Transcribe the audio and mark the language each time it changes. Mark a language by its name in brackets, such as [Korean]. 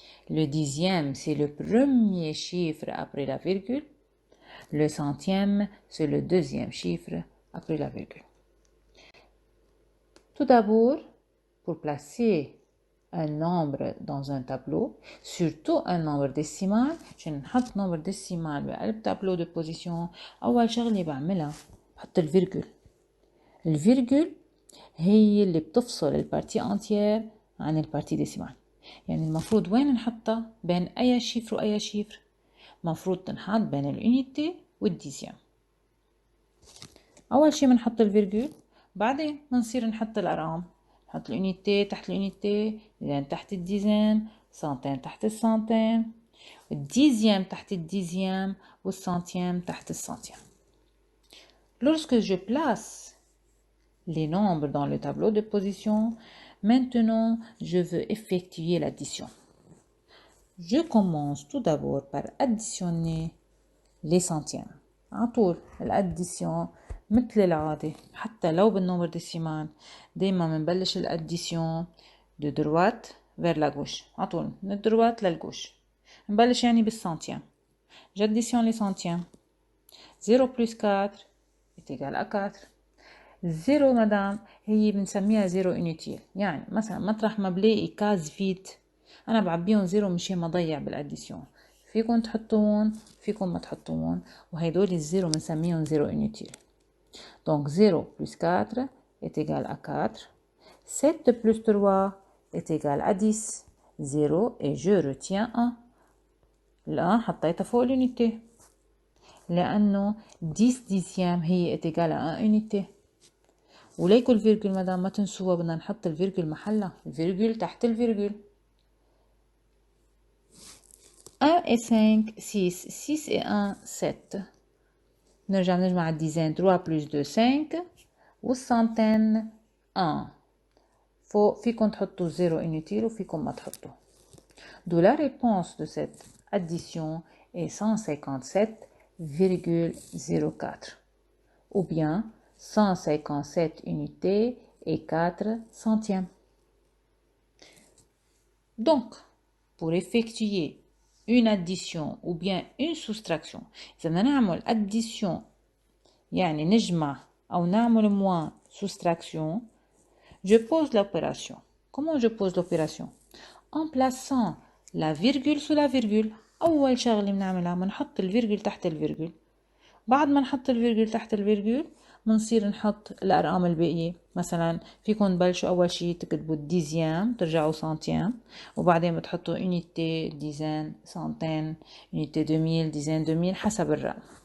[French] Le dixième c'est le premier chiffre après la virgule. Le centième c'est le deuxième chiffre après la virgule. Tout d'abord, pour placer un nombre dans un tableau, surtout un nombre décimal. [Arabic] عشان نحط nombre décimal بقلب tableau de position، أول شغلة بعملها بحط الفيرجول. الفيرجول هي اللي بتفصل البارتي entière عن البارتي ديسيمال. يعني المفروض وين نحطها؟ بين أي شيفر وأي شيفر؟ المفروض تنحط بين الأونيتي والديزيام. أول شي بنحط الفيرجول، بعدين بنصير نحط الأرقام. نحط الأونيتي تحت الأونيتي، ديزين تحت الديزين، سنتين تحت السنتين، الديزيام تحت الديزيام والسنتيام تحت السنتيام. [French] Lorsque je place les nombres dans le tableau de position, maintenant je veux effectuer l'addition. Je commence tout d'abord par additionner les centièmes. [Arabic] على طول الاديسيون مثل العادة، حتى لو بالنمبر ديسيمال دايما بنبلش الاديسيون دو دروات [French] vers la gauche. [Arabic] على طول من الدروات للجوش. نبلش يعني بالسنتيام. [French] J'additionne les centièmes. 0 plus 4 est égal à 4. [Arabic] 0 مدام هي بنسميها 0 inutile. يعني مثلا مطرح ما بلاقي كاز فيد أنا بعبيهم 0 مشان ما أضيع بالاديسيون. فيكم تحطون فيكم ما تحطون، وهيدول الزيرو بنسميهم 0 inutile. [French] Donc 0 plus 4 est égal à 4. 7 plus 3 est égal à 10. 0 et je retiens 1. [Arabic] الآن حطيتها فوق الunité لأنه 10 dixième هي [French] est égal à 1 unité. [Arabic] وليكو الفيرجول مدام ما تنسوها، بدنا نحط الفيرجول محلها، الفيرجول تحت الفيرجول. [French] 1 et 5, 6, 6 et 1, 7. [Arabic] نرجع نجمع الديزين 3 plus 2 5 والسنتين 1. فوق فيكم تحطوا 0 inutile وفيكم ما تحطوا. [French] D'où la réponse de cette addition est 157,04 ou bien 157 unités et 4 centièmes. Donc, pour effectuer une addition ou bien une soustraction، [Arabic] إذا بدنا نعمل [French] addition [Arabic] يعني نجمع أو نعمل [French] moins soustraction، je pose l'opération. Comment je pose l'opération? En plaçant la virgule sous la virgule. [Arabic] أول شغلة بنعملها بنحط الفيرجول تحت الفيرجول. بعد ما نحط الفيرجول تحت الفيرجول بنصير نحط الأرقام الباقية. مثلا فيكم تبلشوا أول شي تكتبوا الديزيام ترجعوا سنتيام، وبعدين بتحطوا unité ديزين سنتين unité 2000 ديزين 2000 حسب الرقم.